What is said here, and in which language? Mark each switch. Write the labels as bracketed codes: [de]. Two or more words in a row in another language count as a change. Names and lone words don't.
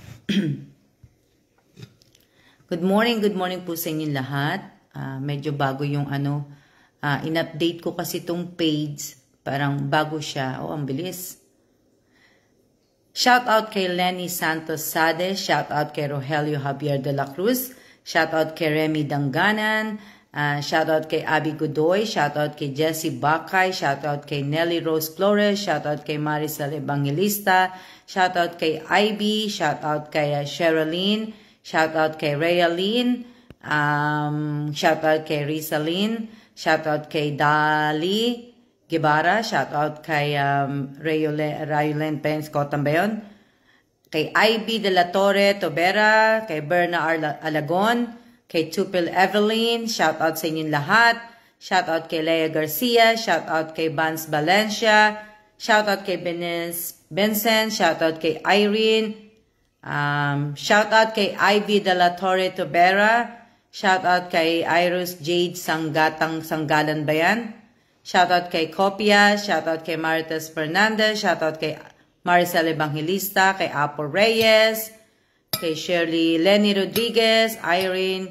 [en] Good morning [tl] po sa inyong lahat. Medyo bago yung in-update ko kasi itong page. Parang bago siya. Oh, ang bilis. [en] Shout out [tl] kay Lenny Santos Sade. [en] Shout out [tl] kay Rogelio Javier de la Cruz. [en] Shout out [tl] kay Remy Danganan. [en] Shout out [tl] kay Abby Godoy. [en] Shout out [tl] kay Jessie Bakay. [en] Shout out [tl] kay Nelly Rose Flores. [en] Shout out [tl] kay Maricel Evangelista. [en] Shout out [tl] kay Ivy. [en] Shout out [tl] kay Sherilyn. [en] Shout out [tl] kay Rayaline. [en] Shout out [tl] kay Rizalyn. [en] Shout out [tl] kay Dali Guevara. [en] Shout out [tl] kay Rayulen Pence Cotan ba yun? Kay Ivy de la Torre Tobera, kay Berna Alagon, kay Tupil Evelyn, [en] shout out [tl] sa inyong lahat. [en] Shout out [tl] kay Lea Garcia, [en] shout out [tl] kay Vance Valencia, [en] shout out [tl] kay Vincent, [en] shout out [tl] kay Irene, [en] shout out [tl] kay Ivy de la Torre Tobera, [en] shout out [tl] kay Iris Jade Sanggalan ba yan? [en] Shout out [tl] kay Copia, [en] shout out [tl] kay Marites Fernandez, [en] shout out [tl] kay Maricel Evangelista, kay Apo Reyes, kay Shirley Lenny Rodriguez, Irene.